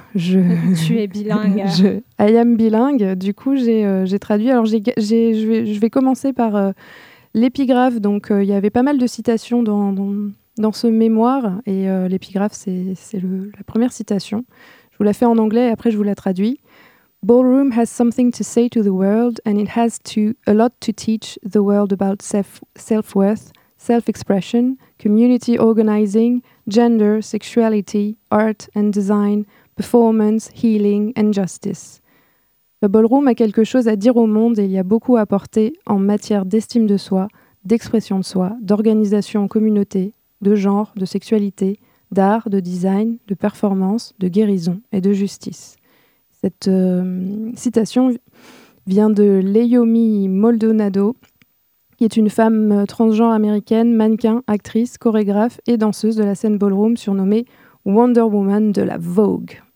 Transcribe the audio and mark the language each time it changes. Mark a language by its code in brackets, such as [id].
[fr] tu es bilingue. [en] I am bilingue. [fr] Du coup, j'ai traduit. Alors, je vais commencer par l'épigraphe. Donc, il y avait pas mal de citations dans ce mémoire. Et l'épigraphe, c'est la première citation. Je vous la fais en anglais et après, je vous la traduis. [en] Ballroom has something to say to the world and it has a lot to teach the world about self-worth, self-expression, community organizing, gender, sexuality, art and design, performance, healing and justice. [fr] Le ballroom a quelque chose à dire au monde et il y a beaucoup à apporter en matière d'estime de soi, d'expression de soi, d'organisation en communauté, de genre, de sexualité, d'art, de design, de performance, de guérison et de justice. Cette citation vient de Leyomi Maldonado, qui est une femme transgenre américaine, mannequin, actrice, chorégraphe et danseuse de la scène ballroom, surnommée Wonder Woman de la Vogue.